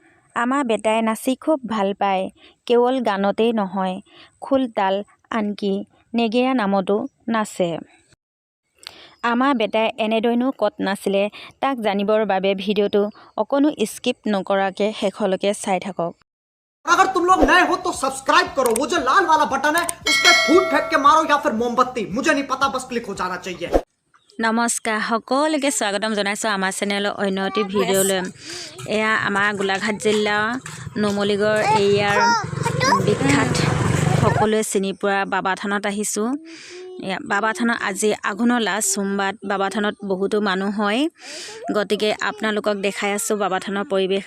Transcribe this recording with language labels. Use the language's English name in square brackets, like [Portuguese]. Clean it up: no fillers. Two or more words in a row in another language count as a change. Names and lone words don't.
[Assamese] আমাৰ বেটাই নাচি খুব ভাল পায়। কেৱল গানতেই নহয়, খোল তাল আনকি নেগেৰা নামতো নাচে। আমাৰ বেটাই এনেদৰেনো ক'ত নাছিলে তাক জানিবৰ বাবে ভিডিঅ'টো অকণো স্কিপ নকৰাকৈ শেষলৈকে চাই থাকক। [Hindi] अगर तुम लोग नए हो तो सब्सक्राइब करो, वो जो लाल वाला बटन है उस पर फूट फेंक के मारो या फिर मोमबत्ती, मुझे नहीं पता, बस क्लिक हो जाना चाहिए। [Assamese] নমস্কাৰ, সকলোকে স্বাগতম জনাইছোঁ আমাৰ চেনেলৰ অন্য এটি ভিডিঅ'লৈ। এয়া আমাৰ গোলাঘাট জিলা নুমলীগড় এৰিয়াৰ বিখ্যাত সকলোৱে চিনি পোৱা বাবা থানত আহিছোঁ। বাবা থানত আজি আঘোণৰ লাষ্ট সোমবাৰ বাবা থানত বহুতো মানুহ হয়, গতিকে আপোনালোকক দেখাই আছোঁ বাবা থানৰ পৰিৱেশ।